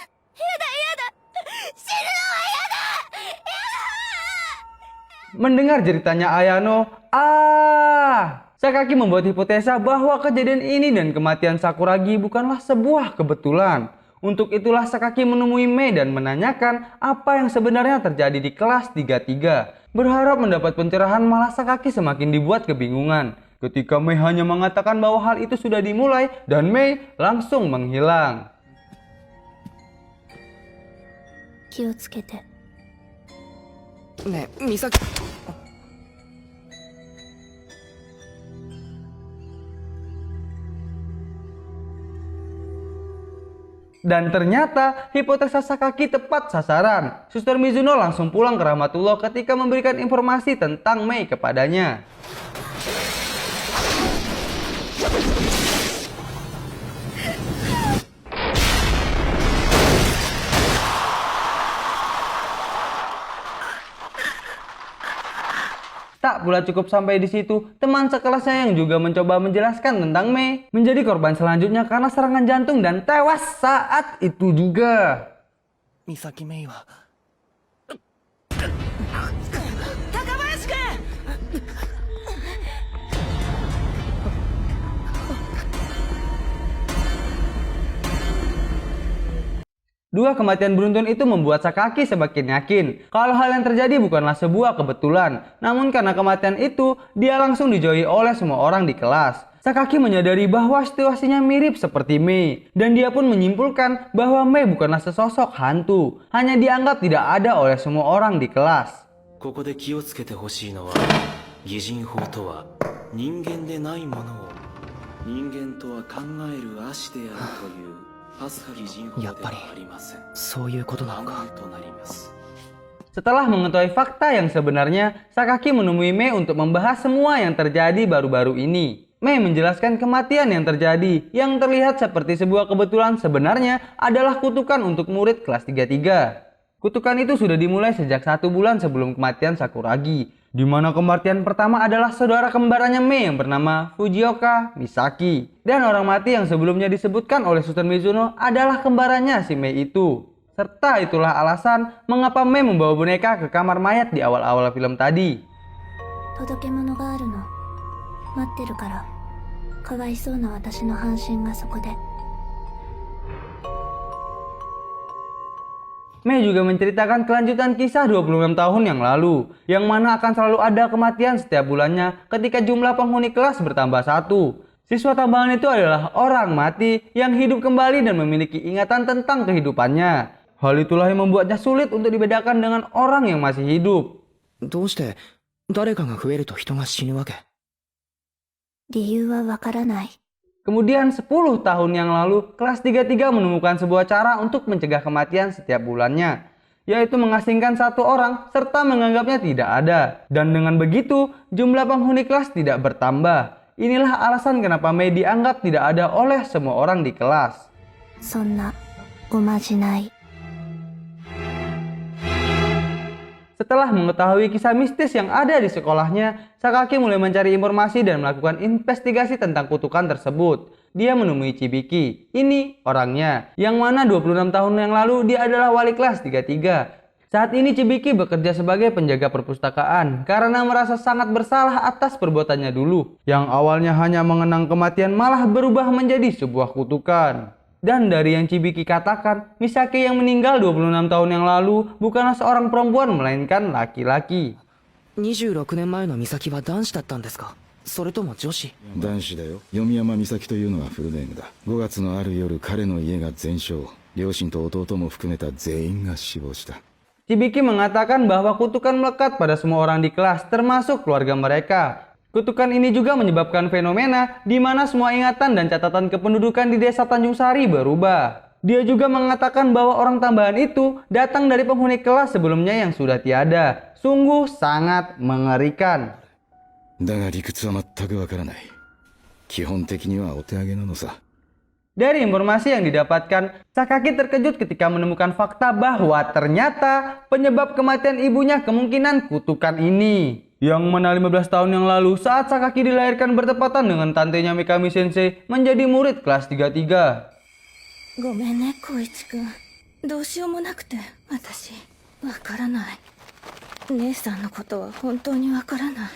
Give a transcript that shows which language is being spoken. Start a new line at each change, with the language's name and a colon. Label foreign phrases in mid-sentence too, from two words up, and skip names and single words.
Indonesian: Mendengar jeritanya Ayano, Sakaki membuat hipotesa bahwa kejadian ini dan kematian Sakuragi bukanlah sebuah kebetulan. Untuk itulah Sakaki menemui Mei dan menanyakan apa yang sebenarnya terjadi di kelas 33. Berharap mendapat pencerahan malah Sakaki semakin dibuat kebingungan. Ketika Mei hanya mengatakan bahwa hal itu sudah dimulai dan Mei langsung menghilang.
Japanese: 気をつけて。ねえ、美咲。
Indonesian: Dan ternyata hipotesa Sakaki tepat sasaran. Suster Mizuno langsung pulang ke Rahmatullah ketika memberikan informasi tentang Mei kepadanya. Tak pula cukup sampai di situ, teman sekelasnya yang juga mencoba menjelaskan tentang Mei menjadi korban selanjutnya karena serangan jantung dan tewas saat itu juga.
Japanese: 美咲メイは。高林君。
Indonesian: Dua kematian beruntun itu membuat Sakaki semakin yakin kalau hal yang terjadi bukanlah sebuah kebetulan. Namun karena kematian itu, dia langsung dijauhi oleh semua orang di kelas. Sakaki menyadari bahwa situasinya mirip seperti Mei. Dan dia pun menyimpulkan bahwa Mei bukanlah sesosok hantu. Hanya dianggap tidak ada oleh semua orang di kelas.
Japanese: ここで気をつけてほしいのは、擬人法とは人間でないものを人間とは考える足であるという。やっぱりそういうことなのか。
Indonesian: Setelah mengetahui fakta yang sebenarnya, Sakaki menemui Mei untuk membahas semua yang terjadi baru-baru ini. Mei menjelaskan kematian yang terjadi yang terlihat seperti sebuah kebetulan sebenarnya adalah kutukan untuk murid kelas 33. Kutukan itu sudah dimulai sejak 1 bulan sebelum kematian Sakuragi, di mana kematian pertama adalah saudara kembarannya Mei yang bernama Fujioka Misaki. Dan orang mati yang sebelumnya disebutkan oleh Suster Mizuno adalah kembarannya si Mei itu. Serta itulah alasan mengapa Mei membawa boneka ke kamar mayat di awal-awal film tadi.
Japanese: 届け物があるの。待ってるから。かわいそうな私の半身がそこで。
Indonesian: Mei juga menceritakan kelanjutan kisah 26 tahun yang lalu, yang mana akan selalu ada kematian setiap bulannya ketika jumlah penghuni kelas bertambah 1. Siswa tambahan itu adalah orang mati yang hidup kembali dan memiliki ingatan tentang kehidupannya. Hal itulah yang membuatnya sulit untuk dibedakan dengan orang yang masih hidup.
Japanese: どうして誰かが増えると人が死ぬわけ？理由はわからない。
Indonesian: Kemudian 10 tahun yang lalu, kelas 33 menemukan sebuah cara untuk mencegah kematian setiap bulannya, yaitu mengasingkan satu orang serta menganggapnya tidak ada. Dan dengan begitu, jumlah penghuni kelas tidak bertambah. Inilah alasan kenapa Mei dianggap tidak ada oleh semua orang di kelas.
Japanese: そんなおまじない。
Indonesian: Setelah mengetahui kisah mistis yang ada di sekolahnya, Sakaki mulai mencari informasi dan melakukan investigasi tentang kutukan tersebut. Dia menemui Chibiki, ini orangnya, yang mana 26 tahun yang lalu dia adalah wali kelas 33. Saat ini Chibiki bekerja sebagai penjaga perpustakaan karena merasa sangat bersalah atas perbuatannya dulu. Yang awalnya hanya mengenang kematian malah berubah menjadi sebuah kutukan. Dan dari yang Chibiki katakan, Misaki yang meninggal 26 tahun yang lalu bukanlah seorang perempuan melainkan laki-laki.
Japanese: 26 年前の美咲は男子だったんですか？それとも女子？男子だよ。読山美咲というのはフルネームだ。5月のある夜、彼の家が全焼。両親と弟も含めた全員が死亡した。
Indonesian: Chibiki mengatakan bahwa kutukan melekat pada semua orang di kelas, termasuk keluarga mereka. Kutukan ini juga menyebabkan fenomena di mana semua ingatan dan catatan kependudukan di desa Tanjung Sari berubah. Dia juga mengatakan bahwa orang tambahan itu datang dari penghuni kelas sebelumnya yang sudah tiada. Sungguh sangat mengerikan.
Japanese: だが理屈は全くわからない。基本的にはお手上げなのさ。
Indonesian: Dari informasi yang didapatkan, Sakaki terkejut ketika menemukan fakta bahwa ternyata penyebab kematian ibunya kemungkinan kutukan ini. Yang mana 15 tahun yang lalu saat Sakaki dilahirkan bertepatan dengan tantenya Mikami Sensei menjadi murid kelas 33.
Japanese: ごめんね、光一くん。どうしようもなくて、私、わからない。姉さんのことは本当にわからない。